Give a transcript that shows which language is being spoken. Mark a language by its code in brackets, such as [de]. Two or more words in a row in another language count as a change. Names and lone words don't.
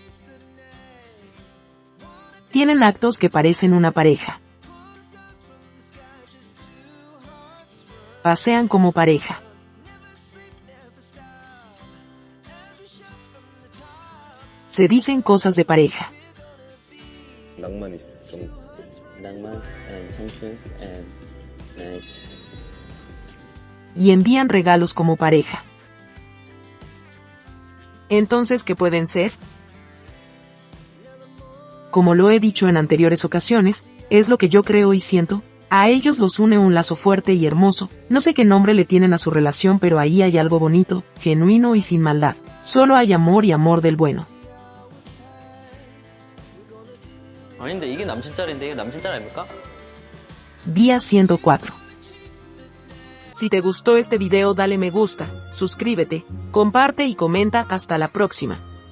[es] Tienen actos que parecen una pareja. Pasean como pareja. Se dicen cosas de pareja. [ko] 낭만 있어 좀. 낭만 and 청춘 [en] and nice. [es] Y envían regalos como pareja. Entonces, ¿qué pueden ser? Como lo he dicho en anteriores ocasiones, es lo que yo creo y siento, a ellos los une un lazo fuerte y hermoso, no sé qué nombre le tienen a su relación pero ahí hay algo bonito, genuino y sin maldad, solo hay amor y amor del bueno. [ko] 아닌데 이게 남친 짤인데 이게 남친 짤 아닙니까? [es] Día 104. Si te gustó este video dale me gusta, suscríbete, comparte y comenta. Hasta la próxima.